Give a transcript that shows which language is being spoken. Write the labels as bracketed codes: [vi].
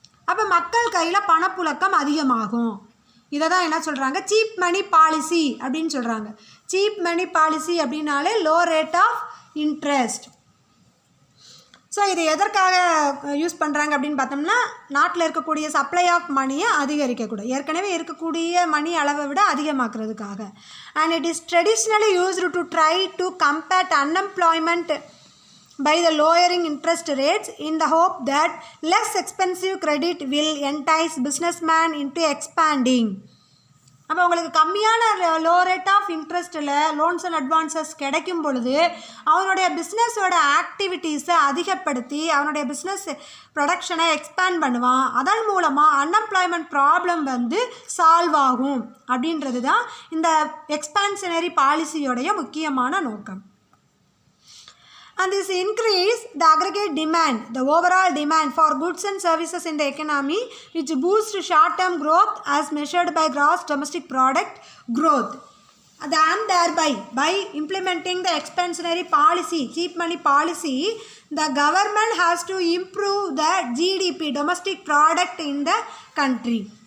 [ta] அப்போ மக்கள் கையில் பணப்புழக்கம் அதிகமாகும். இதை தான் என்ன சொல்கிறாங்க, சீப் மணி பாலிசி அப்படின்னு சொல்கிறாங்க. [en] cheap money policy [ta] அப்படின்னாலே [en] Low rate of interest. [ta] So இது எதற்காக யூஸ் பண்ணுறாங்க அப்படின்னு பார்த்தோம்னா, நாட்டில் இருக்கக்கூடிய சப்ளை ஆஃப் மணியை அதிகரிக்கக்கூடாது, ஏற்கனவே இருக்கக்கூடிய மணி அளவை விட அதிகமாக்குறதுக்காக. [en] And it is traditionally used to try to combat unemployment by the lowering interest rates in the hope that less expensive credit will entice businessmen into expanding. [ta] அப்போ உங்களுக்கு கம்மியான low rate of இன்ட்ரெஸ்ட்டில் loans and advances கிடைக்கும் பொழுது அவனுடைய பிஸ்னஸோட ஆக்டிவிட்டீஸை அதிகப்படுத்தி அவனுடைய business ப்ரொடக்ஷனை expand பண்ணுவான். அதன் மூலமாக அன்எம்ப்ளாய்மெண்ட் ப்ராப்ளம் சால்வ் ஆகும். அப்படின்றது தான் இந்த எக்ஸ்பான்ஷனரி பாலிசியோடைய முக்கியமான நோக்கம். [en] and this increase the aggregate demand, the overall demand for goods and services in the economy, which boosts short-term growth as measured by gross domestic product growth. And thereby, by implementing the expansionary policy, cheap money policy, the government has to improve the GDP, domestic product in the country.